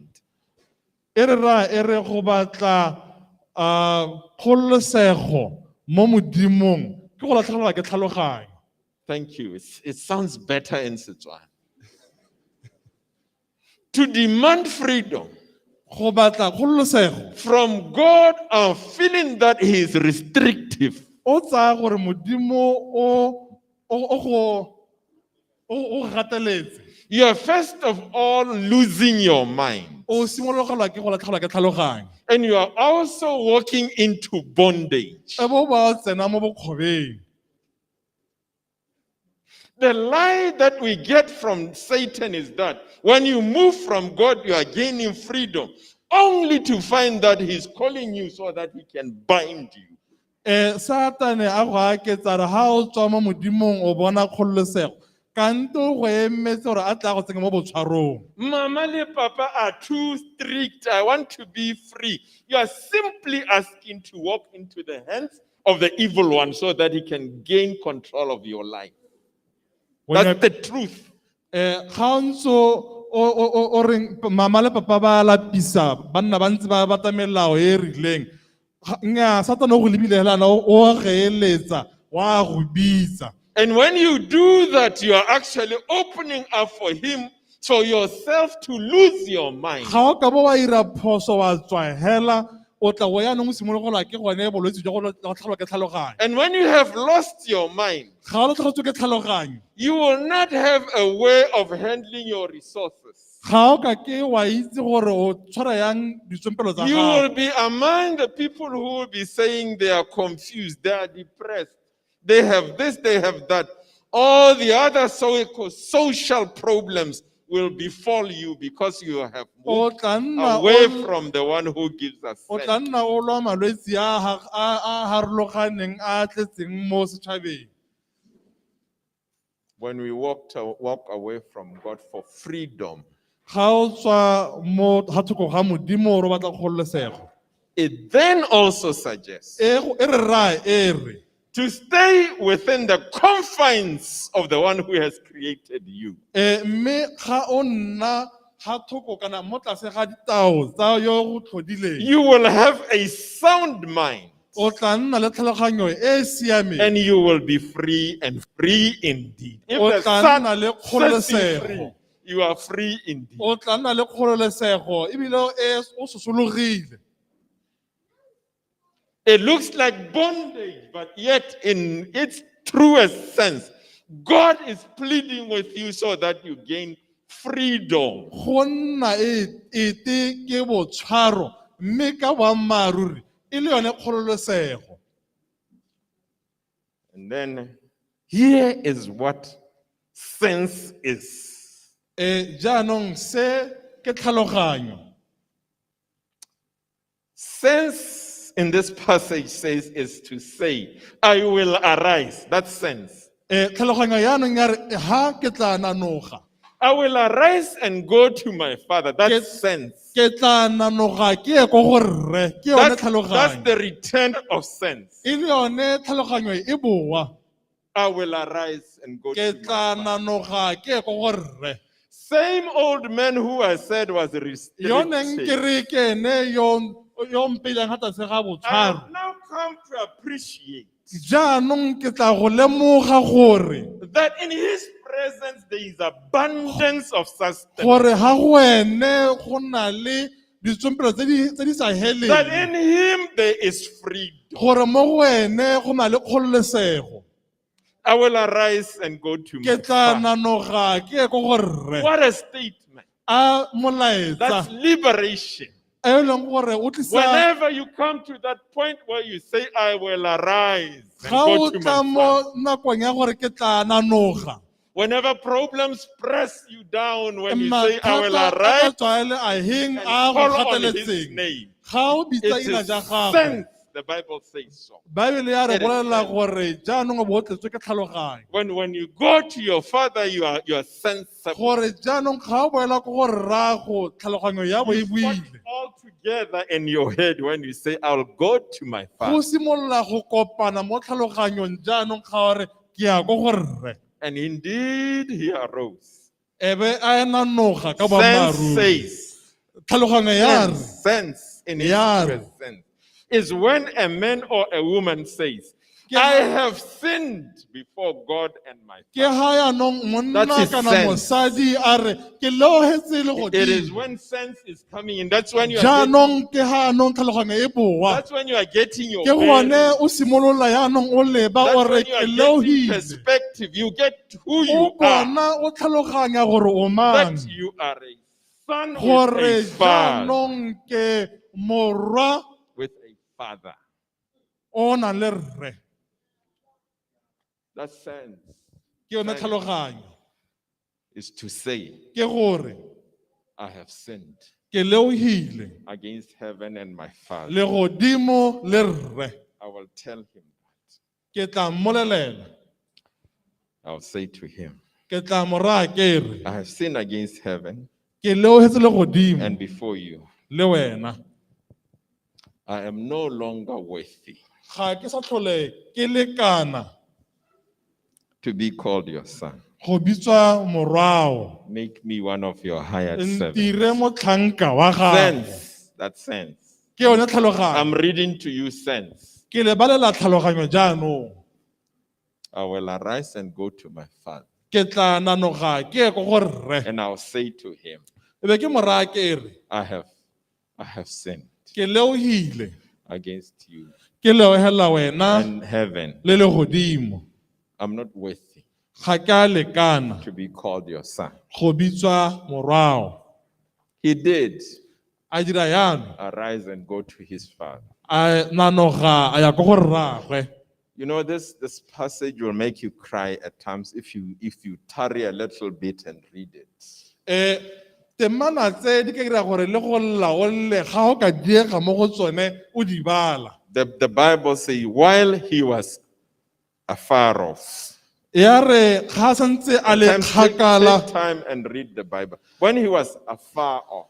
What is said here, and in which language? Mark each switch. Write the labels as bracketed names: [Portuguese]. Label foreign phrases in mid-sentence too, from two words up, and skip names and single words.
[Tswana] e re ra e re go batla kgololosego mo modimong ke go latlhegelwa ke tlhaloganyo. [English] Thank you. It sounds better in Setswana. To demand freedom [Tswana] go batla kgololosego [English] from God and feeling that He is restrictive. [Tswana] o tsaya gore modimo o gateletse. [English] You are first of all losing your mind. [Tswana] O simologelwa ke go latlhegelwa ke tlhaloganyo. [English] And you are also walking into bondage. [Tswana] E bo ba tsena mo bokgobeng. [English] The lie that we get from Satan is that when you move from God, you are gaining freedom, only to find that he's calling you so that he can bind you. [Tswana] Satane a go aketsa re ha o tswa mo modimong o bona kgololosego kante go emetse gore a tla go tsenya mo botshwarong. Mama le Papa [English] are too strict. I want to be free. You are simply asking to walk into the hands of the evil one so that he can gain control of your life. That's the truth. [Tswana] Ga ntso o reng mama le papa ba lapisa banna ba ntse ba bata melao e rileng nnyaa Satane o go lebile helana o ge eletsa wa go bitsa. [English] And when you do that, you are actually opening up for him, so yourself to lose your mind. [Tswana] Ga o ka bo wa ira phoso wa tswa hela o tla go yaanong o simologelwa ke gone bolwetse jwa go latlhegelwa ke tlhaloganyo. [English] And when you have lost your mind, [Tswana] Ga o latlhegetswe ke tlhaloganyo [English] you will not have a way of handling your resources. [Tswana] ga o ka ke wa itse gore o tshwara yang ditswempelo tsa [English] You [Tswana] gago. [English] will be among the people who will be saying they are confused, they are depressed, they have this, they have that. All the other social problems will befall you because you have moved away from the one who gives us [Tswana] O tla [English] strength. [Tswana] nna o lwa malwetse a harologaneng a tletseng mo setšhabeng. [English] When we walk away from God for freedom, [Tswana] Ga o tswa mo ga thoko ga modimo o re batla kgololosego. [English] it then also suggests [Tswana] E re ra e re [English] to stay within the confines of the one who has created you. [Tswana] mme ga o nna ga thoko kana mo tlase ga ditao tsa yo go tlhodileng [English] You will have a sound mind [Tswana] o tla nna le tlhaloganyo e e siameng [English] and you will be free and free indeed. If [Tswana] o [English] the [Tswana] tla [English] Son [Tswana] nna le [English] sets you free, [Tswana] kgololosego [English] you are free indeed. [Tswana] o tla nna le kgololosego ebile o sosologile. [English] It looks like bondage, but yet in its truest sense, God is pleading with you so that you gain freedom. [Tswana] Go nna ete ke botshwaro mme ka boammaaruri e le yone kgololosego. [English] And then here is what sense is. [Tswana] Jaanong se ke tlhaloganyo. [English] Sense in this passage says is to say, I will arise. That's sense. [Tswana] Tlhaloganyo yaanong ya re ha ke tla nanoga. [English] I will arise and go to my father. That's sense. [Tswana] ke tla nanoga ke ye ko go rre ke yone [English] That's [Tswana] tlhaloganyo [English] the return of sense. [Tswana] e le yone tlhaloganyo e boa [English] I will arise and go [Tswana] ke [English] to my [Tswana] tla [English] father. [Tswana] nanoga ke ye ko go rre [English] Same old man who I said was [Tswana] yoneng ke [English] restricted. [Tswana] re ke ene yo mpeilang ga tlase ga [English] I [Tswana] botshwaro [English] have now come to appreciate [Tswana] jaanong ke tla go lemoga gore [English] that in his presence there is abundance of [Tswana] gore [English] sustenance. [Tswana] ga go ene go na le ditsompelo tse di sa [English] That [Tswana] heleng [English] in him there is freedom. [Tswana] gore mo go ene go na le kgololesego [English] I will arise and go to my [Tswana] ke tla [English] father. [Tswana] nanoga ke ye ko go rre [English] What a statement. [Tswana] a molaetsa [English] That's liberation. [Tswana] e leng gore o tlisa [English] Whenever you come to that point where you say, I will arise and [Tswana] ga go o [English] to [Tswana] tla [English] my [Tswana] mo [English] father. [Tswana] nakong ya gore ke tla nanoga [English] Whenever problems press you down, when you say, I will [Tswana] mathata a [English] arise [Tswana] matswaele a heng [English] and [Tswana] a go [English] call on his [Tswana] gateletseng [English] name, [Tswana] ga o bitsa [English] it [Tswana] ina [English] is [Tswana] ja gagwe [English] sense, the Bible says so. [Tswana] baebele ya re [English] It is [Tswana] bolelela [English] sense. [Tswana] gore jaanong o bo o tletswe ke tlhaloganyo [English] When you go to your father, you are sensible. [Tswana] gore jaanong ga o boela ko go rrago tlhaloganyo ya bo e [English] You put [Tswana] buile [English] all together in your head when you say, I'll go to my [Tswana] go [English] father. [Tswana] simolola go kopana mo tlhaloganyong jaanong ga gore ke ya ko go rre [English] And indeed, he arose. [Tswana] e be a nanoga ka [English] Sense [Tswana] boammaaruri [English] says, [Tswana] tlhaloganyo ya re [English] sense in his [Tswana] Ya re. [English] presence is when a man or a woman says, I have sinned before God and my [Tswana] ke [English] father. [Tswana] ga yaanong monna [English] That is [Tswana] kana [English] sense. [Tswana] mosadi a re ke leogetse le [English] It is [Tswana] godimo [English] when sense is coming in. That's when you are getting, [Tswana] jaanong ke ga anong tlhaloganyo e boa [English] that's when you are getting your [Tswana] ke gone [English] bearings. [Tswana] o simolola yaanong o leba o [English] That's [Tswana] re [English] when you [Tswana] ke [English] are getting [Tswana] leogile [English] perspective. You get who [Tswana] o [English] you are. [Tswana] bona o tlhaloganya gore o mang [English] That you are a son with [Tswana] gore [English] a father. [Tswana] jaanong ke morwa [English] With a father. [Tswana] o nang le rre [English] That sense [Tswana] ke yone tlhaloganyo [English] is to say, [Tswana] ke gore [English] I have sinned [Tswana] ke leogile [English] against heaven and my father. [Tswana] le godimo le rre [English] I will tell him that. [Tswana] ke tla mmolelela [English] I'll say to him, [Tswana] ke tla mo raya ke re [English] I have sinned against heaven [Tswana] ke leogetse le godimo [English] and before you. [Tswana] le wena [English] I am no longer worthy [Tswana] ga ke sa tlhole ke lekana [English] to be called your son. [Tswana] go bitswa morwao [English] Make me one of your hired servants. [Tswana] ntire motlhanka wa gago [English] Sense, that sense. [Tswana] ke yone [English] I'm [Tswana] tlhaloganyo [English] reading to you sense. [Tswana] ke le balela tlhaloganyo jaanong [English] I will arise and go to my father, [Tswana] ke tla nanoga ke ye ko go rre [English] and I'll say to him, [Tswana] e be ke mo raya ke re [English] I have sinned [Tswana] ke leogile [English] against you [Tswana] ke leogela wena [English] and heaven. [Tswana] le le godimo [English] I'm not worthy [Tswana] ga ke a lekana [English] to be called your son. [Tswana] go bitswa morwao [English] He did [Tswana] a dira yano [English] arise and go to his father. [Tswana] a nanoga a ya ko go rragwe [English] You know, this passage will make you cry at times if you tarry a little bit and read it. [Tswana] temana tse di ka dira gore le go lla o lle ga o ka diega mo go tsone o di bala [English] The Bible says, while he was afar off. [Tswana] ya re ga santse a le [English] Take [Tswana] kgakala [English] time and read the Bible. When he was afar off,